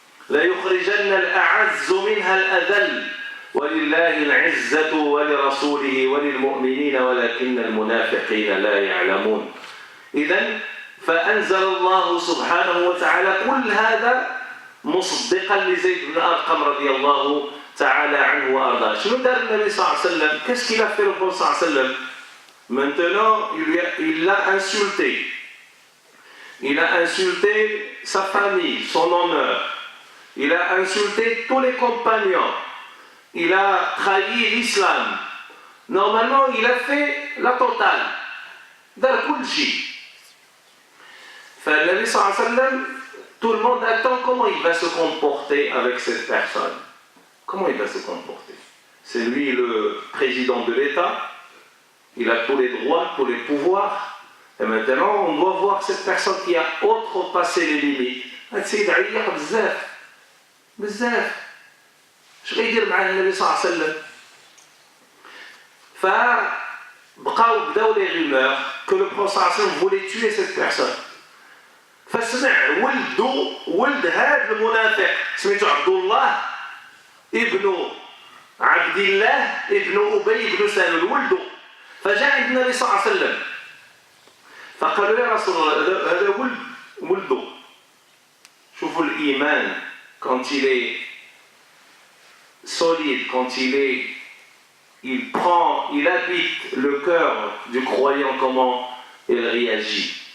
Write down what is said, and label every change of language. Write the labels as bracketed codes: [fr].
[ar] لا يخرجن الأعز منها الأذل ولله العزة ولرسوله وللمؤمنين ولكن المنافقين لا يعلمون إذن فأنزل الله سبحانه وتعالى كل هذا مصدقا لزيد بن أرقم رضي الله تعالى عنه وأرضاه. شنو دار النبي صلى الله عليه وسلم؟ [fr] Qu'est-ce qu'il a fait le prophète صلى الله عليه وسلم? Maintenant, il l'a insulté. Il a insulté sa famille, son honneur. Il a insulté tous les compagnons. Il a trahi l'islam. Normalement, il a fait la totale. [ar] Dar kul shay. فالنبي صلى الله عليه وسلم, [fr] tout le monde attend comment il va se comporter avec cette personne. Comment il va se comporter? C'est lui le président de l'État, il a tous les droits, tous les pouvoirs, et maintenant on doit voir cette personne qui a outrepassé les limites. [ar] السيد عيق بزاف اش غيدير مع النبي صلى الله عليه وسلم؟ فبداو [fr] les rumeurs que le prophète [ar] صلى الله عليه وسلم [fr] voulait tuer cette personne. [ar] فسمع ولد هذا المنافق سميته عبد الله ابن عبد الله ابن أبي بن سلول ولده فجاء عند النبي صلى الله عليه وسلم فقالوا يا رسول الله هذا ولده شوفوا الإيمان [fr] quand il est solide, quand il habite le cœur du croyant, comment il réagit.